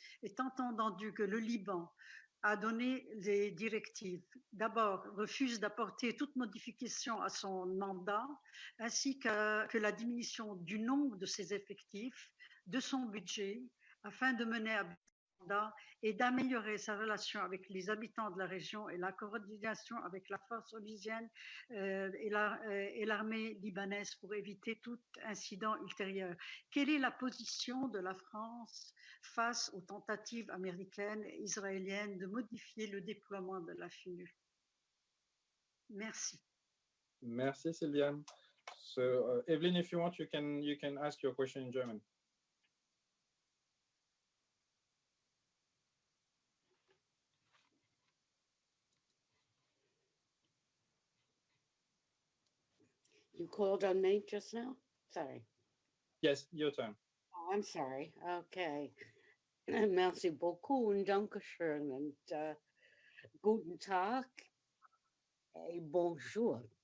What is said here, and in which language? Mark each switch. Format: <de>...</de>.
<fr>Étant entendu que le Liban a donné les directives, d'abord refuse d'apporter toute modification à son mandat, ainsi que la diminution du nombre de ses effectifs, de son budget, afin de mener à mandat et d'améliorer sa relation avec les habitants de la région et la coordination avec la force onusienne et l'armée libanaise pour éviter tout incident ultérieur. Quelle est la position de la France face aux tentatives américaines et israéliennes de modifier le déploiement de la FINUL? Merci. Merci, Sylviane.</fr> <en>So, Evelyn, if you want, you can ask your question in German. You called on me just now? Sorry. Yes, your turn. Oh, I'm sorry. Okay.</en> <fr>Merci beaucoup</fr> <de>und Dankeschön und guten Tag</de> <fr>et bonjour.</fr>